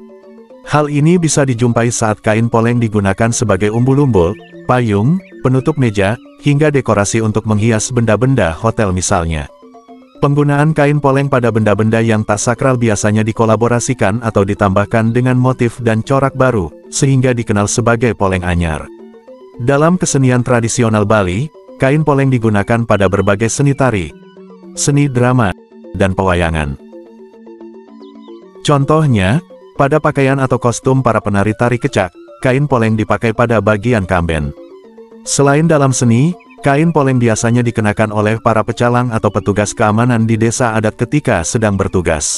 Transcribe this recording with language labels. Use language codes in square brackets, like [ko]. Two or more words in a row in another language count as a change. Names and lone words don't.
[id] Hal ini bisa dijumpai saat kain poleng digunakan sebagai umbul-umbul, payung, penutup meja, hingga dekorasi untuk menghias benda-benda hotel misalnya. Penggunaan kain poleng pada benda-benda yang tak sakral biasanya dikolaborasikan atau ditambahkan dengan motif dan corak baru, sehingga dikenal sebagai poleng anyar. Dalam kesenian tradisional Bali, kain poleng digunakan pada berbagai seni tari, seni drama, dan pewayangan. Contohnya, pada pakaian atau kostum para penari tari kecak, kain poleng dipakai pada bagian kamben. Selain dalam seni, kain poleng biasanya dikenakan oleh para pecalang atau petugas keamanan di desa adat ketika sedang bertugas.